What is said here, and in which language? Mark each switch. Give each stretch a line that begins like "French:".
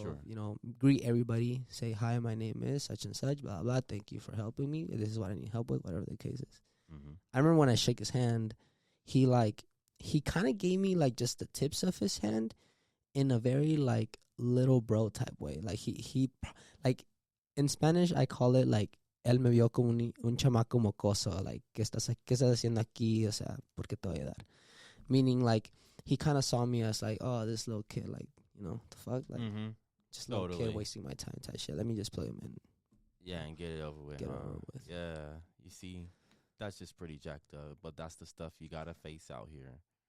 English: sure. Greet everybody, say, hi, my name is such and such, blah, blah, thank you for helping me. This is what I need help with, whatever the case is. I remember when I shook his hand, he kind of gave me like just the tips of his hand in a very like little bro type way. Like he like in Spanish, I call it like,
Spanish: él me vio como un chamaco mocoso,
English: like,
Spanish: ¿qué estás haciendo aquí? O sea, ¿por qué te voy a dar?
English: Meaning like, he kind of saw me as like, oh, this little kid, like, the fuck? Like, just a little kid wasting my time type shit. Let me just play him in. Yeah, and get it over with. Yeah, you see, that's just pretty jacked up. But that's the stuff you got to face out here.